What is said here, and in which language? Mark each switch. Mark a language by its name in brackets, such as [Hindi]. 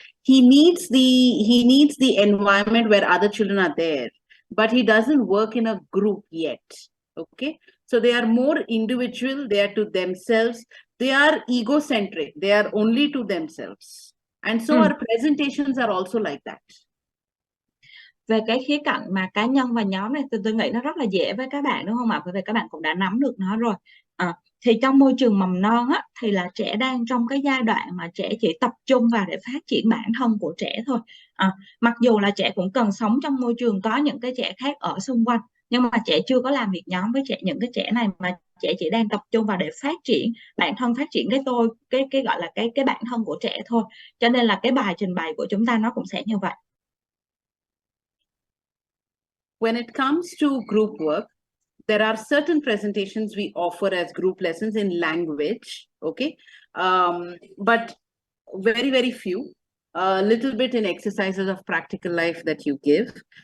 [English] He needs the environment where other children are there, but he doesn't work in a group yet. Okay, so they are more individual, they are to themselves, they are egocentric, they are only to themselves. And so our presentations are also like that. [Vietnamese] Về cái khía cạnh mà cá nhân và nhóm này, tôi nghĩ nó rất là dễ với các bạn, đúng không ạ? Bởi vì các bạn cũng đã nắm được nó rồi. Thì trong môi trường mầm non á, thì là trẻ đang trong cái giai đoạn mà trẻ chỉ tập trung vào để phát triển bản thân của trẻ thôi. Mặc dù là trẻ cũng cần sống trong môi trường có những cái trẻ khác ở xung quanh, nhưng mà trẻ chưa có làm việc nhóm với những cái trẻ này, mà trẻ chỉ đang tập trung vào để phát triển bản thân, phát triển cái gọi là cái bản thân của trẻ thôi. Cho nên là cái bài trình bày của chúng ta nó cũng sẽ như vậy. [English] When it comes to group work, there are certain presentations we offer as group lessons in language, okay? But very, very few, a little bit in exercises of practical life that you give.